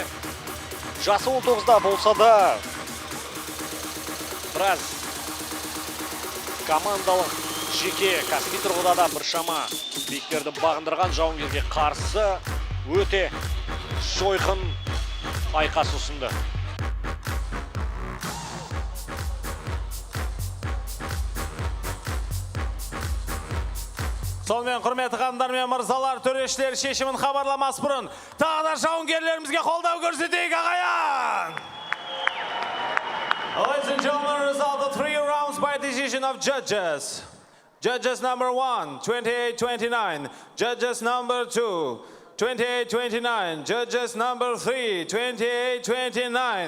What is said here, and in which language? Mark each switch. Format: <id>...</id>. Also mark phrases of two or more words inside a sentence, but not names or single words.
<kk>Жасы 19-да болса да біраз командалық жеке кәсіби тұрғыда да біршама биіктерді бағындырған жауынгерге қарсы өте жойқын айқас ұсынды. Сонымен құрметті қандар мен мырзалар, төрешілер шешімін хабарламас бұрын тағы да жауынгерлерімізге қолдау көрсетейік, ағайын!</kk> <en>Ladies and gentlemen, result of 3 rounds points by decision of judges. Judges number 1, 28-29. Judges number 2, 28-29. Judges number 3, 28-29.</en>